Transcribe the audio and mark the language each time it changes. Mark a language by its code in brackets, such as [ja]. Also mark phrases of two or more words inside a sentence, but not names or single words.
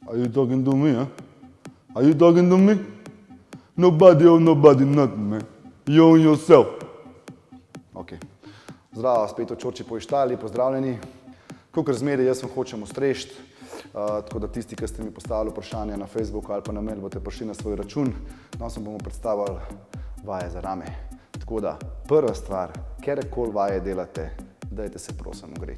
[en] talking to me, huh? Are you talking to me? Nobody or nobody, nothing, man. You own yourself. Ok. [sl] Zdravo, spet v Čorči po Ištali, pozdravljeni. Kakor zmeraj, jaz vam hočem ustrešiti, tako da tisti, ki ste mi postavili vprašanja na Facebooku ali pa na mail, boste prišli na svoj račun. Danes vam bomo predstavili vaje za rame. Tako da, prva stvar, kjerkoli vaje delate, dajte se prosim ogreti.